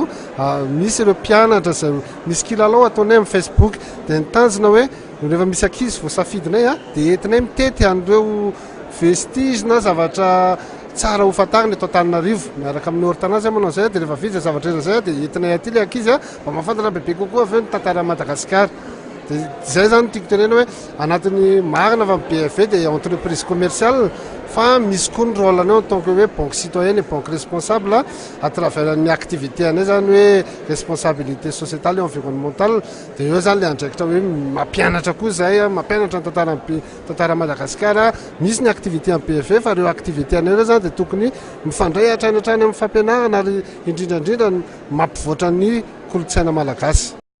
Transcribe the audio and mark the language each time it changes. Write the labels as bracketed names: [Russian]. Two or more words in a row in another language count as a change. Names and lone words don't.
[Malagasy] Misy ireo mpianatra izay misy kilalao ataonay amin'ny Facebook dia nitanjona hoe rehefa misy ankizy voasafidinay dia entinay mitety an'ireo vestige na zavatra tsara ho fantarina eto Antananarivo miaraka amin'ny orin-tanà zay manao izay dia rehefa vita zavatra izay dia entinay aty ilay ankizy mba mahafantatra bebe kokoa avy eo ny tantara Madagasikara. Dia izay zany tiako tenena hoe anatin'ny marina fa PFE dia [French] entreprise commerciale [Malagasy] fa misy koa ny rôle-ny [French] en tant que [Malagasy] hoe [French] banque citoyenne et banque responsable à travers [Malagasy] ny activité anay zany hoe [French] responsabilité sociétale et environnementale. [Malagasy] Dia eo zany ilay andraikitra hoe mampianatra koa izay mampianatra ny tantara Madagasikara. Misy ny activité amin'ny PFE fa ireo activité anay ireo zany dia tokony mifandray hatrany amin'ny fampianarana ary indrindrandrindra mampivoatra ny kolontsaina malagasy.